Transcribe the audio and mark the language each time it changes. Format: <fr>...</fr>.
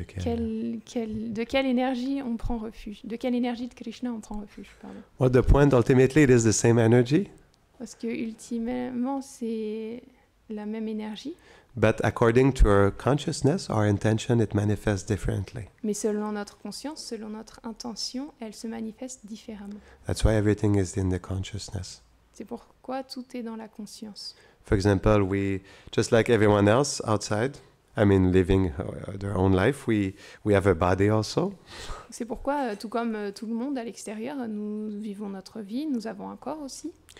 <fr>de quelle énergie on prend refuge, de quelle énergie de Krishna on prend refuge, pardon.</fr> <en>Well, the point ultimately it is the same energy.</en> <fr>Parce que ultimement c'est la même énergie.</fr> <en>But according to our consciousness, our intention, it manifests differently.</en> <fr>Mais selon notre conscience, selon notre intention, elle se manifeste différemment.</fr> <en>That's why everything is in the consciousness.</en> <fr>C'est pourquoi tout est dans la conscience.</fr> <en>For example, just like everyone else outside, living their own life, we have a body also.</en> <fr>C'est pourquoi, tout comme tout le monde à l'extérieur, nous vivons notre vie, nous avons un corps aussi.</fr>